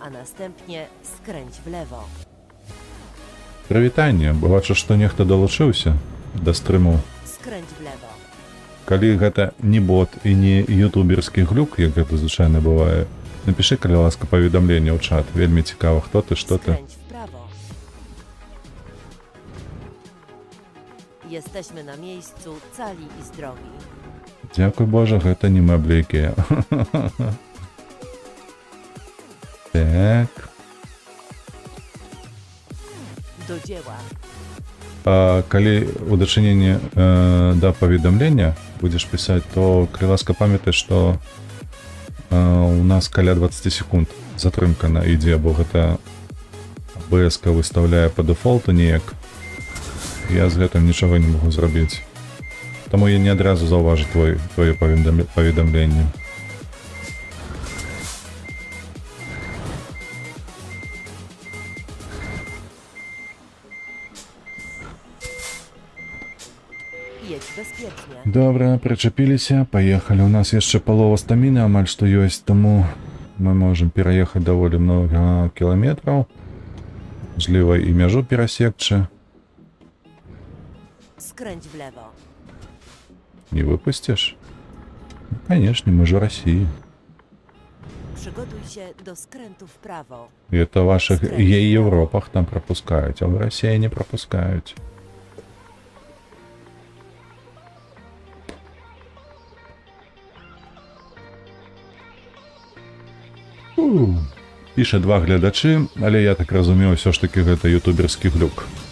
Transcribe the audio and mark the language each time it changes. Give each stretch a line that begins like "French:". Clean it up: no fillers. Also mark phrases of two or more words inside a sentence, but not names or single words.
Belarusian: Прывітанне, бачу, што нехта далучыўся да стрыму. Калі гэта не бот і не ютуберскі глюк, як гэта звычайна бывае, напішы, калі ласка, паведамленне ў чат. Вельмі цікава, хто ты, што ты.
Polish: Jesteśmy na miejscu cali i zdrowi.
Belarusian: Дзякуй Боже, гэта не мэблі Ікеа. Так.
Polish: Do dzieła.
Belarusian: Калі у дачыненні да паведамлення будзеш пісаць, то калі ласка памятай, што у нас каля 20 секунд затрымка на ідзе, бо гэта АБС-ка выстаўляе па дэфолту неяк. Я з гэтым нічога не магу зрабіць. Таму я не адразу заўважу твоё паведамленне.
Polish: Jedź bezpiecznie.
Belarusian: Добра, прычапіліся, паехалі. У нас яшчэ палова стаміны амаль што ёсць, таму мы можам пераехаць даволі многа кіламетраў. Можліва, і мяжу перасекчы.
Polish: Skręć w lewo.
Russian: Не выпустишь? Ну, конечно, мы же Россия.
Polish: Przygotuj się do skrętu w prawo.
Russian: И это в ваших Европах там пропускают, а в России не пропускают.
Belarusian: Піша 2 глядачы, але я так разумею, ўсё ж таки гэта ютуберскі глюк.